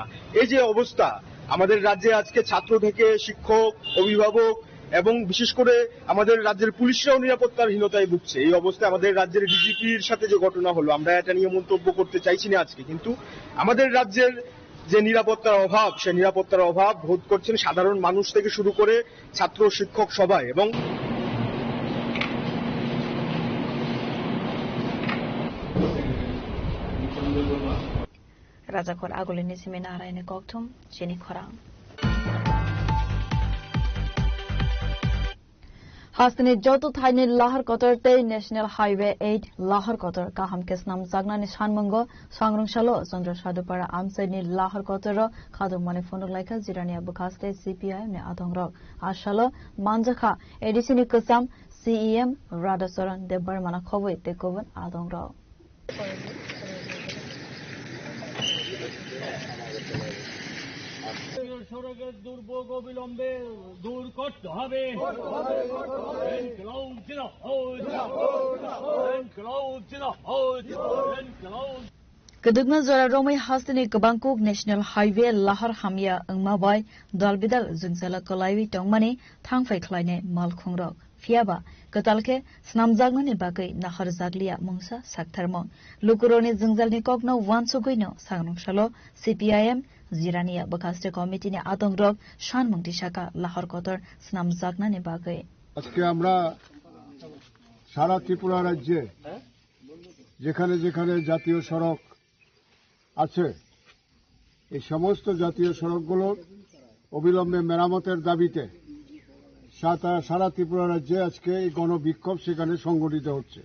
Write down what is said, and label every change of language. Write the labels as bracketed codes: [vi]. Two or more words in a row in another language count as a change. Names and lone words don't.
[bn] এই যে অবস্থা আমাদের রাজ্যে আজকে ছাত্র থেকে শিক্ষক, অভিভাবক এবং বিশেষ করে আমাদের রাজ্যের পুলিশরাও নিরাপত্তাহীনতায় ভুগছে। এই অবস্থায় আমাদের রাজ্যের ডিজিপির সাথে যে ঘটনা হলো, আমরা এটা নিয়ে মন্তব্য করতে চাইছি না আজকে, কিন্তু আমাদের রাজ্যের যে নিরাপত্তার অভাব সেই নিরাপত্তার অভাব বোধ করছেন সাধারণ মানুষ থেকে শুরু করে ছাত্র শিক্ষক সবাই। এবং [trp] Razakor agolini seminar eni koktum chini khorang. Hastani joto thaini lahar kotor te National Highway 8 lahar kotor kaham kesnam jagnani shanmungo sangrong shalo Chandra Sadupara amsaini lahar kotor khadu mani phone laika jirania bukaste CPI ne adongrok ashalo manjakha edisini kusam CEM Radasoran debar mana khoboi te koban adongrok. [bn] সড়কের দুর্ভোগ অবিলম্বে দূর করতে হবে। [trp] Kedugna zora romai hastini kabangkuk National Highway lahar hamya angmabai dalbidal jungsala kolaiwi tongmani thangfai khlaine malkhungrok fiaba katalke snamjagnani bagai nahar jaglia mungsa saktharmong lukuroni jungjalni kokno wansuguino sangrongshalo CPIM Zirania Bakaste Committee ne Adongrok Shanmungti Shaka Lahar Kotor Snam Jagnani bagai. [bn] আজকে আমরা সারা ত্রিপুরা রাজ্যে যেখানে যেখানে জাতীয় সড়ক আছে এই সমস্ত জাতীয় সড়কগুলোর অবিলম্বে মেরামতের দাবিতে সারা ত্রিপুরা রাজ্যে আজকে এই গণবিক্ষোভ সেখানে সংগঠিত হচ্ছে।